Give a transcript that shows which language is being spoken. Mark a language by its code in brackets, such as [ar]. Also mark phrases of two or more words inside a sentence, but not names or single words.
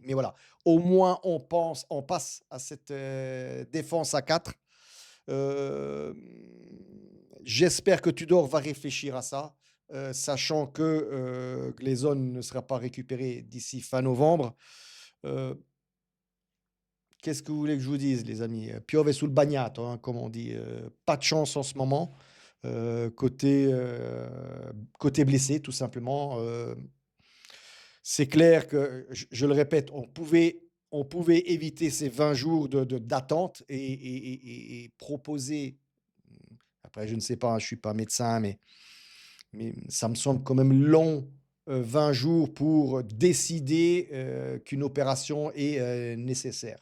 [fr] Mais voilà, au moins on passe à cette, défense à 4. Hem, J'espère que Tudor va réfléchir à ça, sachant que, Gleason ne sera pas récupéré d'ici fin novembre. Heu, Qu'est-ce que vous voulez que je vous dise, les amis? [it] Piove sul bagnato, [fr] hein, comme on dit, pas de chance en ce moment, côté blessé, tout simplement. C'est clair que, je le répète, on pouvait éviter ces 20 jours d'attente et proposer, après je ne sais pas, hein, je suis pas médecin, mais ça me semble quand même long, 20 jours pour décider, qu'une opération est, nécessaire.